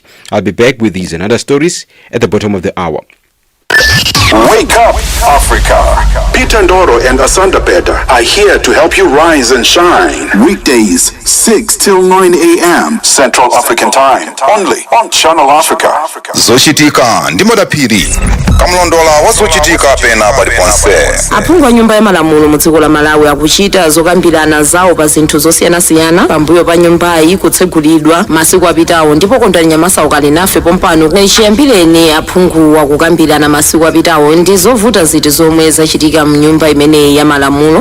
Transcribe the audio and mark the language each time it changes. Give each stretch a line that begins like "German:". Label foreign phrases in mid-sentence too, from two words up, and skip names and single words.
English: I'll be back with these and other stories at the bottom of the hour. Wake up, Africa. Peter Ndoro and Asanda Beda are here to help you rise and shine. Weekdays, 6 till 9 a.m. Central African Time. Only on Channel Africa.
Nyanja: Zochitika ndimoda piri. Kamlondola wazochitika pena paliponse. Aphungu nyumba ya malamulo mudziko la Malawi akuchita zokambirana zawo pa zinthu zosiyana-siyana pambuyo pa nyumbayi kutsegulidwa masiku apitawo, ndipo kondani Nyamasa ukali nafe pompano chiyambireni aphungu wakukambirana masiku apitawo ndi zovuta ziti zomwe zachitika mnyumba imeneyi ya malamulo.